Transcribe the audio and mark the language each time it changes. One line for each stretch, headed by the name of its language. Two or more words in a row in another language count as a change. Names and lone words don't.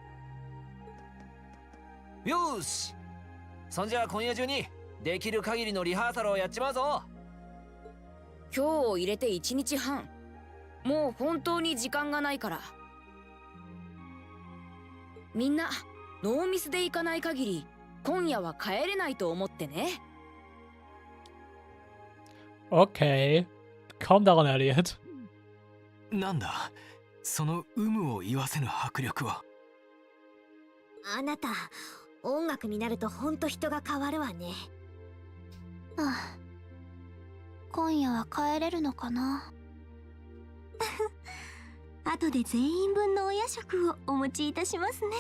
Japanese: よーし、そんじゃ今夜中にできる限りのリハーサルをやっちまうぞ。今日を入れて1日半。もう本当に時間がないから。みんなノーミスで行かない限り今夜は帰れないと思ってね。
German: Okay. Kaum daran erlebt.
Japanese: なんだその有無を言わせぬ迫力は。あなた、音楽になるとほんと人が変わるわね。ああ、今夜は帰れるのかな。後で全員分のお夜食をお持ちいたしますね。